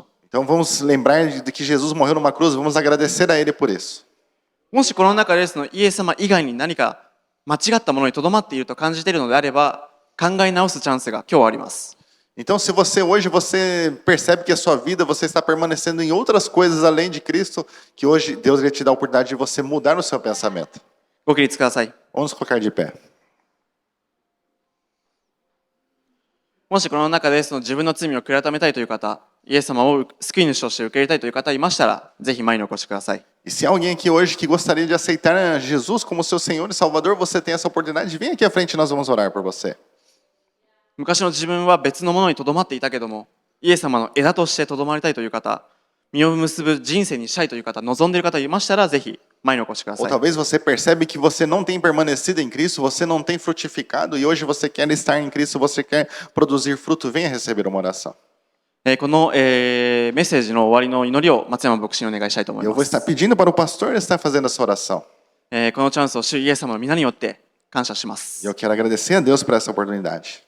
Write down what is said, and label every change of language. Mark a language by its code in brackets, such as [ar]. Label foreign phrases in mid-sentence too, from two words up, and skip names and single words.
[pt] Então, vamos lembrar de que Jesus morreu numa cruz, vamos agradecer a Ele por isso. う。 [ja] もしこの中でそのイエス様以外に何か間違ったものにとどまっていると感じているのであれば考え直すチャンスが今日はあります。 [pt] Então, se hoje você percebe que a sua vida, você está permanecendo em outras coisas além de Cristo, que hoje Deus vai te dar a oportunidade de você mudar o seu pensamento. [ja] ご起立ください。 [pt] Vamos colocar de pé. [ja] もしこの中でその自分の罪を悔い改めたいという方、イエス様を救い主として受け入れたいという方いましたら、ぜひ前にお越しください。 [pt] E se há alguém aqui hoje que gostaria de aceitar Jesus como seu Senhor e Salvador, você tem essa oportunidade, vem aqui à frente e nós vamos orar por você. [ja] 昔の自分は別のものにとどまっていたけども、イエス様の枝としてとどまりたいという方、 実を結ぶ人生にしたいという方、望んでいる方いましたら、ぜひ前にお越しくだ [pt] Ou [ja] さい。 [pt] talvez você percebe que você não tem permanecido em Cristo, você não tem frutificado e hoje você quer estar em Cristo, você quer produzir fruto, venha receber uma oração. [ja] この、メッセージの終わりの祈りを松山牧師にお願いしたいと思 [pt] E [ja] い [pt] eu [ja] ま [pt] vou [ja] す。 [pt] estar pedindo para o pastor estar fazendo essa oração. [ja] このチャンスを主イエス様の皆によって感謝しま [pt] E [ja] す。 [pt] eu quero agradecer a Deus por essa oportunidade.